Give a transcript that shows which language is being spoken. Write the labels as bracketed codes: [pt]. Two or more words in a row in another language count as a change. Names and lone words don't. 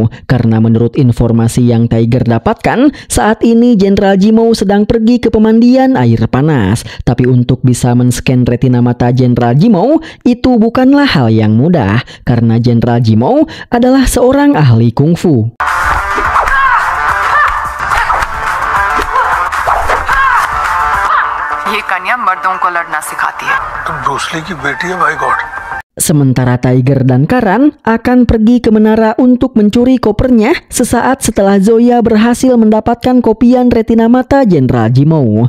[id] Karena menurut informasi yang Tiger dapatkan, saat ini Jenderal Jimou sedang pergi ke pemandian air panas. Tapi untuk bisa men-scan retina mata Jenderal Jimou, itu bukanlah hal yang mudah, karena Jenderal Jimou adalah seorang ahli kungfu. [hi] ये कन्या मर्दों को लड़ना सिखाती है। तुम ब्रूस ली की बेटी है, भाई गॉड। [id] Sementara Tiger dan Karan akan pergi ke menara untuk mencuri kopernya sesaat setelah Zoya berhasil mendapatkan kopian retina mata Jenderal Jimou.